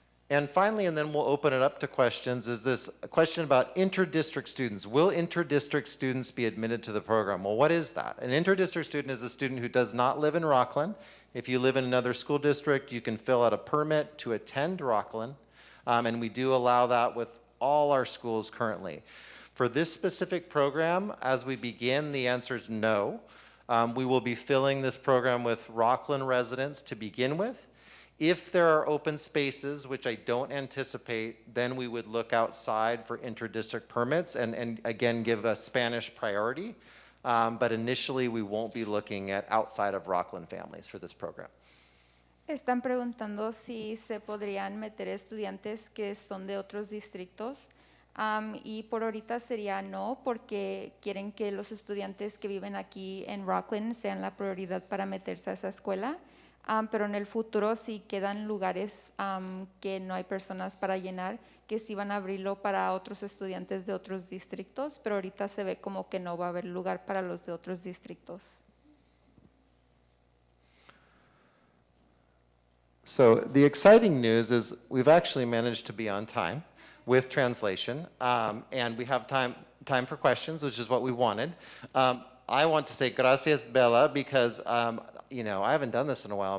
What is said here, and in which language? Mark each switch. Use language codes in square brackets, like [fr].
[en] And finally, and then we'll open it up to questions, is this question about inter-district students. Will inter-district students be admitted to the program? Well, what is that? An inter-district student is a student who does not live in Rocklin. If you live in another school district, you can fill out a permit to attend Rocklin, and we do allow that with all our schools currently. For this specific program, as we begin, the answer is no. We will be filling this program with Rocklin residents to begin with. If there are open spaces, which I don't anticipate, then we would look outside for inter-district permits and again give a Spanish priority. But initially, we won't be looking at outside of Rocklin families for this program. [es] Están preguntando si se podrían meter estudiantes que son de otros distritos y por ahorita sería no porque quieren que los estudiantes que viven aquí en Rocklin sean la prioridad para meterse a esa escuela. Pero en el futuro si quedan lugares que no hay personas para llenar, que sí van a abrirlo para otros estudiantes de otros distritos, pero ahorita se ve como que no va a haber lugar para los de otros distritos. [en] So the exciting news is we've actually managed to be on time with translation, and we have time for questions, which is what we wanted. I want to say [es] gracias, [en] Bella, because you know, I haven't done this in a while.